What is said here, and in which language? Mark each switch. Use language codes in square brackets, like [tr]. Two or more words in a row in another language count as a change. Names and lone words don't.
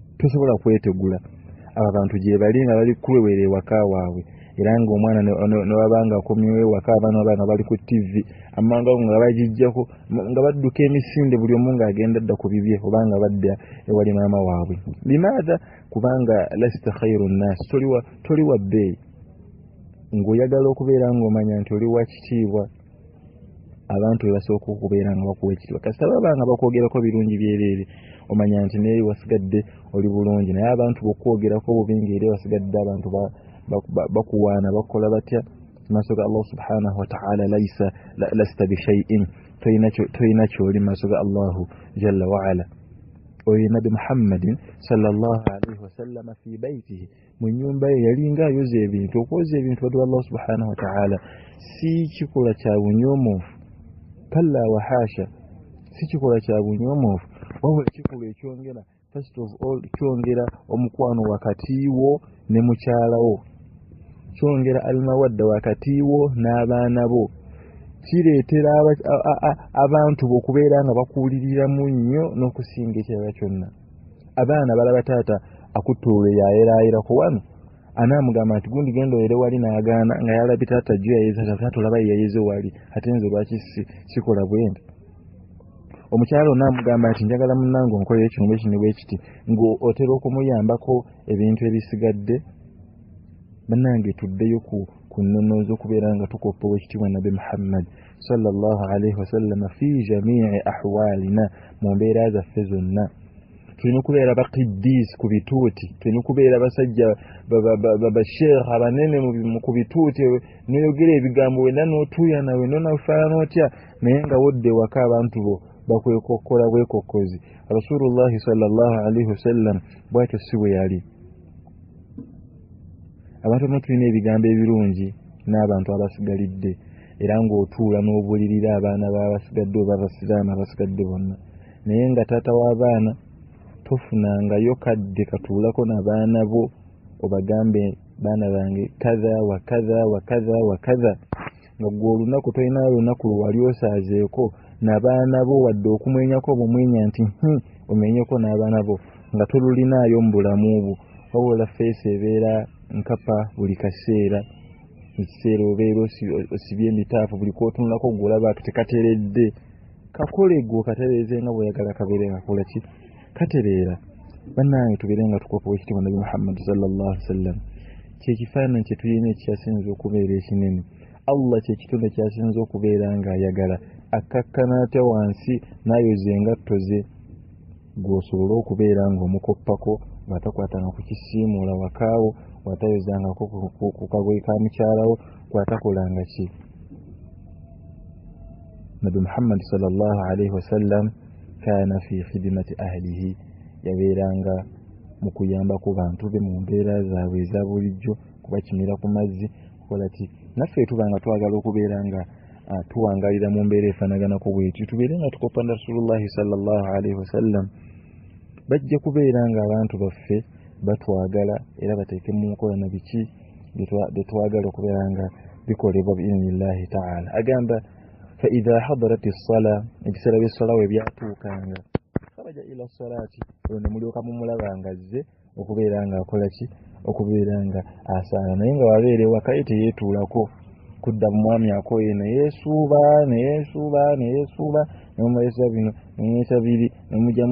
[lg] tosobola kwetegula abantu gye bali nga bali kuwewerera ewaka waabwe era ng'omwana ne wabanga akomyewo ewaka abaana bali ku TV amanga nga bagijjako nga badduka emisinde buli omu ng'agenda dda ku bibye oba nga badda ewali maama waabwe limaadha kubanga [ar] لست خير الناس [lg] toli wa bbeeyi ng'oyagala okubeera ng'omanya nti oli wa kitiibwa abantu be basooka okubeera nga bakuwa ekitiibwa kasita baba nga bakwogerako birungi byereere omanya nti neeri wasigadde oli bulungi naye abantu bokwogerako bubi ng'eri wasigadde abantu bakuwaana bakola batya maaso ga [ar] الله سبحانه وتعالى لست بشيء [lg] toyina kyoli maaso ga Allahu [ar] جل وعلا [lg] oyo nabi Muhammadin [ar] صلى الله عليه وسلم في بيته [lg] mu nyumba ye yalinga ayoza ebintu okwoza ebintu wadu [ar] الله سبحانه وتعالى [lg] si kikola kya bunyoomofu [ar] كلا وحاشا [lg] si kikola kya bunyoomofu wabula ekikola ekyongera [en] first of all [lg] kyongera omukwano wakati wo ne mukyalawo kyongera almawadda wakati wo n'abaana bo kireetera abantu bokubeera nga bakuwuliriramu nnyo n'okusinga ekirala kyonna abaana balaba taata akuttuula yayeraayerako wano anaamugamba nti gundi genda oyere wali n'agaana nga yalabye taata jjo yayeza taata olaba yeyayeze wali ate nze lwaki sikola bwenti omukyala onaamugamba nti njagala munnange onkolera ekintu ekino bwekiti ng'otera okumuyambako ebintu ebisigadde bannange tuddeyo ku nnono z'okubeera nga tukoppa ow'ekitiibwa nabi Muhammad [ar] صلى الله عليه وسلم في جميع أحوالنا [lg] mu mbeera zaffe zonna tulina okubeera baqiddisi ku bituuti tulina okubeera basajja basheekha abanene ku bituuti noyogera ebigambo wena n'otuuyana wena onafaana otya naye nga wodde waka abantu bo bakwekokkola bwekokkozi [ar] رسول الله صلى الله عليه وسلم [lg] bwatyo si bwe yali abantu abamu tulina ebigambo ebirungi n'abantu abasigalidde era ng'otuula n'obulirira abaana babasigadde oba abasiraamu abasigadde bonna naye nga taata w'abaana tofunangayo kadde katuulako n'abaana bo obagambe baana bange kaza wa kaza wa kaza wa kaza nga gwe olunaku tolinayo olunaku lwali osaazeeko n'abaana bo wadde okumwenyako bumwenya nti omenyeko n'abaana bo nga tolulinaayo mu bulamu bwo wabula feesi ebeera nkapa buli kaseera ekiseera obeera osibye emitaafu buli kootunulako gwolaba ati tekateredde kakole gwe okatereeze nga bweyagala kabeere ngakola ki katereera bannange tubeere nga tukopa wekitiibwa nabi Muhammad [ar] صلى الله عليه وسلم [lg] kyekifaananyi kye tulina ekyasinza okubeera ekinene Allah kyekitonde kyasinza okubeera ng'ayagala akkakkana atya wansi n'ayoza engatto ze gw'osobole okubeera ng'omukoppako bw'atakwatanga ku kisiimuula wakaawo bw'atayozangako ku kagoye ka mukyalawo bw'atakolanga ki nabi Muhammad [ar] صلى الله عليه وسلم كان في خدمة أهله [lg] yabeeranga mu kuyamba ku bantu be mu mbeera zaabwe eza bulijjo kubakimira ku mazzi kukola ki naffe tubanga twagala okubeera nga tuwangalira mu mbeera efaanaganako bwetyo tubeere nga tukopa [ar] رسول الله صلى الله عليه وسلم [lg] bajja kubeera nga abantu baffe batwagala era bateeke mu nkola na biki bye twagala okubeera nga bikolebwa [ar] بإذن الله تعالى [lg] agamba [ar] فإذا حضرت الصلاة [lg] ebiseera by'essala we byatuukanga kabaja [ar] إلى الصلاة [lg] olwo ne mulyoka mumulaba nga azze okubeera nga akola ki okubeera nga asaala naye nga wabeera ewaka ye teyeetuulako kudda mu mwami akoye neyeesuuba nemumaleesa bino nemuleesa biri nemujjamu